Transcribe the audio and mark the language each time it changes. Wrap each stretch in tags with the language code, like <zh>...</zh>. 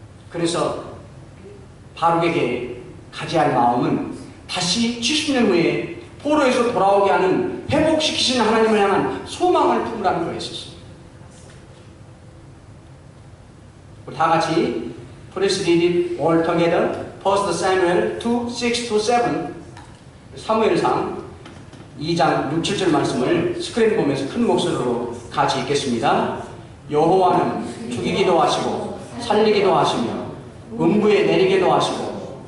<ko>그래서 바룩에게 가져야 할 마음은 다시 70년 후에 포로에서 돌아오게 하는 회복시키시는 하나님을 향한 소망을 품으라는 거였었어요. 우리 다 같이</ko> <en>Please read it all together. 1 Samuel 2, 6-7</en> <ko>사무엘상 2장 6, 7절 말씀을 스크린 보면서 큰 목소리로 같이 읽겠습니다. 여호와는 죽이기도 하시고 살리기도 하시며 음부에 내리기도 하시고</ko>